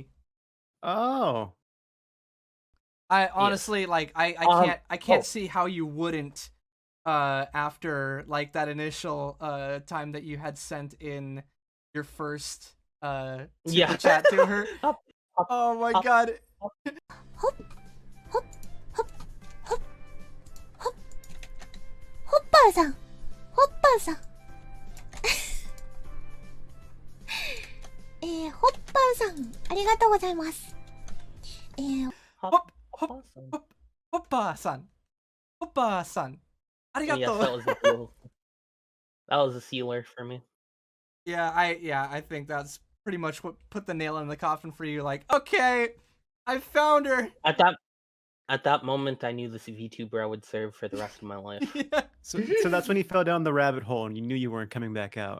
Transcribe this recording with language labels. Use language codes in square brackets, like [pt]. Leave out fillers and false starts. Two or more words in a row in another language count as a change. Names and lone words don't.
[en] Oh. I honestly I can't see how you wouldn't after like that initial time that you had sent in your first super chat to her. Oh my god. Hop, hop, hop, hop, hop. Hoppa-san. Hoppa-san. [ja] ホッパーさん、ありがとうございます。 [en] Hoppa-san. Hoppa-san. Arigato. Yes, that was a sealer for me. Yeah, I think that's pretty much what put the nail in the coffin for you. Like, okay, I found her. At that moment, I knew this VTuber I would serve for the rest of my life. Yeah. So that's when he fell down the rabbit hole and you knew you weren't coming back out.